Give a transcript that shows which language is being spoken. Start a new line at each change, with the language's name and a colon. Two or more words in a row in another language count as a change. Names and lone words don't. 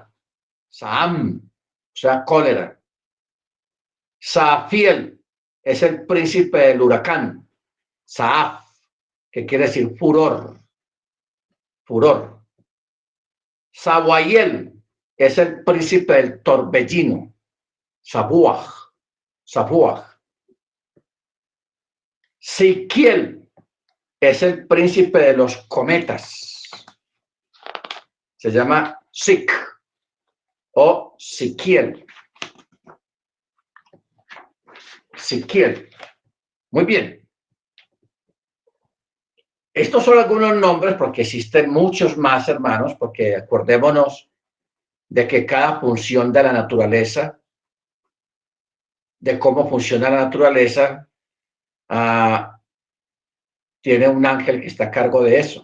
Spanish: Saam, o sea, cólera. Saafiel es el príncipe del huracán. Saaf, que quiere decir furor. Furor. Sabuayel es el príncipe del torbellino. Sabuaj. Sabuaj. Siquiel es el príncipe de los cometas. Se llama Sik o Siquiel. Siquiel. Muy bien. Estos son algunos nombres porque existen muchos más, hermanos, porque acordémonos de que cada función de la naturaleza, de cómo funciona la naturaleza, tiene un ángel que está a cargo de eso.